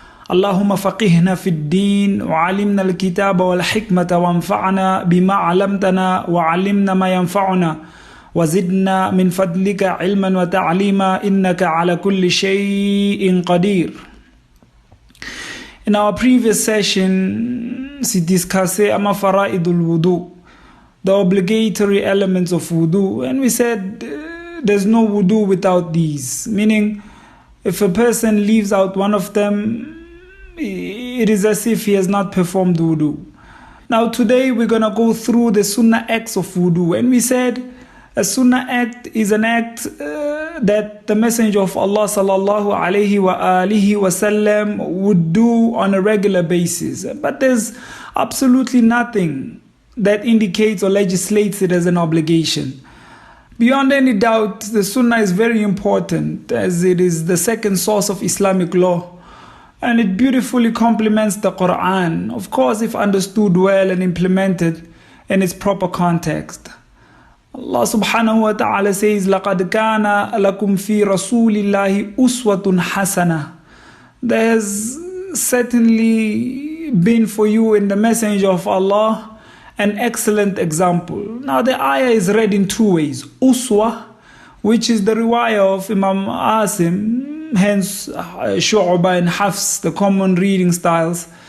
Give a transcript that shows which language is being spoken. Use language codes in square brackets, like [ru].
[ar] اللهم فقهنا في الدين وعلمنا الكتاب والحكمة وانفعنا بما علمتنا وعلمنا ما ينفعنا وزدنا من فضلك علما وتعليما إنك على كل شيء قدير. [en] In our previous session, we discussed fara'idul wudu, the obligatory elements of wudu, and we said there's no wudu without these, meaning if a person leaves out one of them, it is as if he has not performed wudu. Now today we're going to go through the sunnah acts of wudu, and we said a sunnah act is an act that the Messenger of Allah sallallahu alaihi wasallam would do on a regular basis, but there's absolutely nothing that indicates or legislates it as an obligation. Beyond any doubt, the sunnah is very important as it is the second source of Islamic law. And it beautifully complements the Quran, of course, if understood well and implemented in its proper context. Allah subhanahu wa ta'ala says, [ar] لَقَدْ كَانَ لَكُمْ فِي رَسُولِ اللَّهِ أُسْوَةٌ حَسَنَةٌ. [en] There has certainly been for you in the Messenger of Allah an excellent example. Now the ayah is read in two ways. Uswa, which is the riwayah of Imam Asim, hence Shu'ba and Hafs, the common reading styles.